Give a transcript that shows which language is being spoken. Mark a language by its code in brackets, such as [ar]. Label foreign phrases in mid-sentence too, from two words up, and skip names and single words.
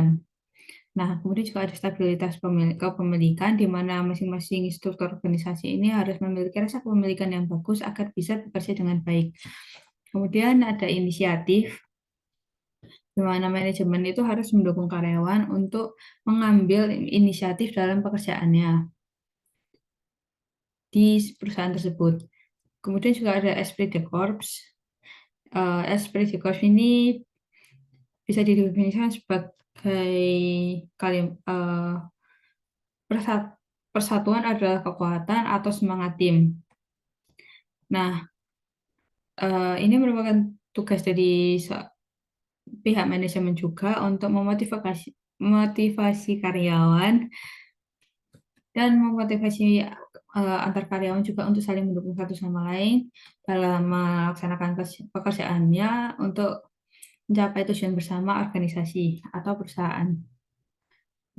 [id] Nah, kemudian juga ada stabilitas kepemilikan di mana masing-masing struktur organisasi ini harus memiliki rasa kepemilikan yang bagus agar bisa bekerja dengan baik. Kemudian ada inisiatif, di mana manajemen itu harus mendukung karyawan untuk mengambil inisiatif dalam pekerjaannya di perusahaan tersebut. Kemudian juga ada [fr] esprit de corps. Esprit de corps [id] ini bisa didefinisikan sebagai persatuan adalah kekuatan atau semangat tim. Nah, ini merupakan tugas dari pihak manajemen juga untuk memotivasi karyawan dan memotivasi antar karyawan juga untuk saling mendukung satu sama lain dalam melaksanakan pekerjaannya untuk mencapai tujuan bersama organisasi atau perusahaan.